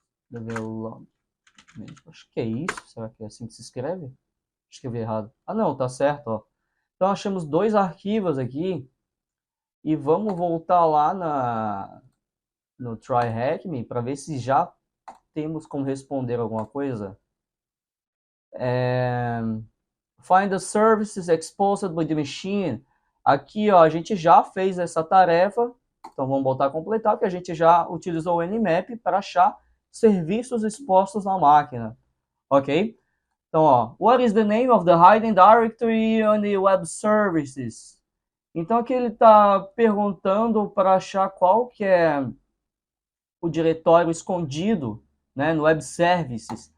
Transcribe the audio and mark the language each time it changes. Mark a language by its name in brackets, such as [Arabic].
[Portuguese] Development. Acho que é isso. Será que é assim que se escreve? Escrevi errado. Ah, não, tá certo, ó. Então achamos dois arquivos aqui e vamos voltar lá no Try Hack Me para ver se já temos como responder alguma coisa. [English] Find the services exposed by the machine. [Portuguese] Aqui, ó, a gente já fez essa tarefa. Então vamos voltar a completar, porque a gente já utilizou o Nmap para achar serviços expostos na máquina. Ok? Então, ó, [English] what is the name of the hidden directory on the web services? [Portuguese] Então aqui ele está perguntando para achar qual que é o diretório escondido, né, no web services.